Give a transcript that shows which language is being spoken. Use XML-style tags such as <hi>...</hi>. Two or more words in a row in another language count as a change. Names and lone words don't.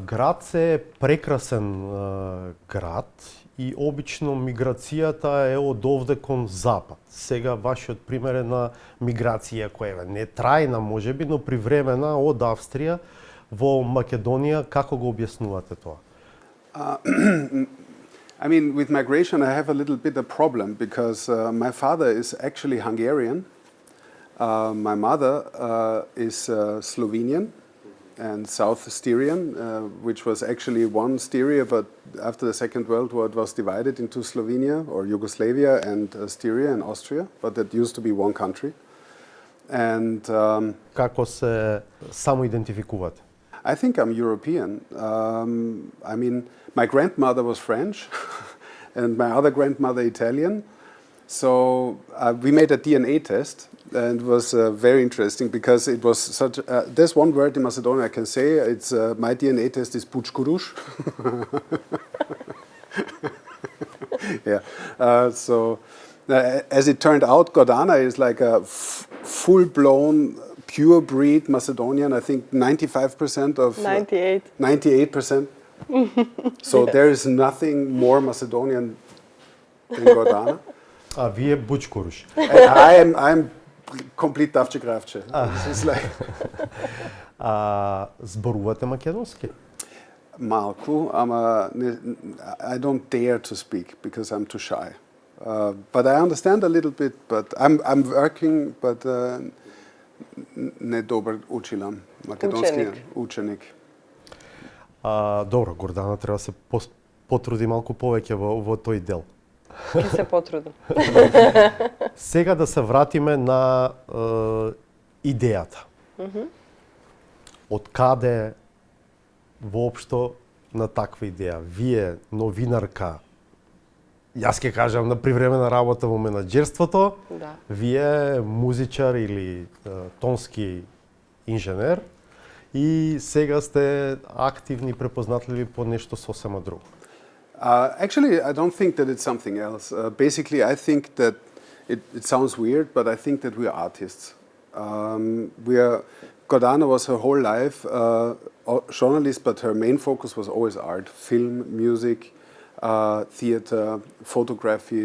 <mk>Град е прекрасен град и обично миграцијата е од овде кон запад. Сега вашиот пример е на миграција која не трајна можеби, но привремена од Австрија во Македонија. Како го објаснувате тоа?</mk> <en>I mean, with migration, I have a little bit of problem because my father is actually Hungarian. My mother is Slovenian and South Styrian, which was actually one Styria, but after the Second World War, it was divided into Slovenia or Yugoslavia and Styria and Austria, but that used to be one country. And</en> <mk>како се самоидентификувате?</mk> <en>I think I'm European. I mean, my grandmother was French and my other grandmother Italian. So we made a DNA test, and it was very interesting because it was such. There's one word in Macedonian I can say. It's my DNA test is Pučkuruš. Yeah. So as it turned out, Gordana is like a full-blown pure breed Macedonian. I think 95% of 98%. So there is nothing more Macedonian than Gordana.</en> <mk>А вие Бучкуруш.</mk> <en>I'm complete Davče-Gravče. Like...</en> <mk>Зборувате македонски? Малку, ама</mk> <en>I don't dare to speak because I'm too shy. But I understand a little bit, but I'm working, but</en> <mk>не добар училам македонски ученик. Добро, Гордана треба да се потруди малку повеќе во тој дел. Ќе се потрудам. Сега да се вратиме на идејата. Од каде воопшто на таква идеја? Вие, новинарка, јас ќе кажам на привремена работа во менаџерството, да. Вие музичар или тонски инженер и сега сте активни, препознатливи по нешто сосема друго.</mk> <en>Actually, I don't think that it's something else. Basically, I think that it sounds weird, but I think that we are artists. Gordana was her whole life a journalist, but her main focus was always art, film, music, theater, photography.</en>